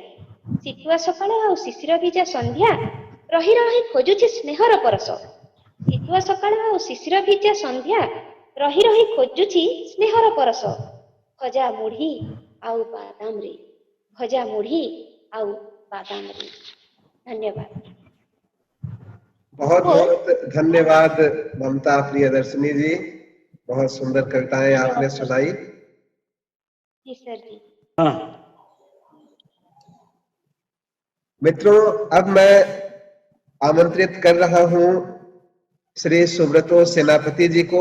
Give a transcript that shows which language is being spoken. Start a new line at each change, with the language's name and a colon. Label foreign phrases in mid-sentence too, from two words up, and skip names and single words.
Odia: ଶୀତୁଆ ସକାଳ ଆଉ ଶିଶିର ଭିଜା ସନ୍ଧ୍ୟା ରହି ରହି ଖୋଜୁଛି ସ୍ନେହର ପରଶ। ଶୀତୁଆ ସକାଳ ଆଉ ଶିଶିର ଭିଜା ସନ୍ଧ୍ୟା ରହି ରହି ଖୋଜୁଛି ସ୍ନେହର ପରଶ। ଭଜା ମୁଢି ଆଉ ବାଦାମରେ, ଭଜା ମୁଢି ଆଉ ବାଦାମରେ।
Hindi: धन्यवाद। बहुत बहुत धन्यवाद ममता प्रियदर्शनी जी, बहुत सुंदर कविताएं आपने सुनाई। जी सर जी। हाँ। मित्रों, अब मैं आमंत्रित कर रहा हूं श्री सुब्रतो सेनापति जी को।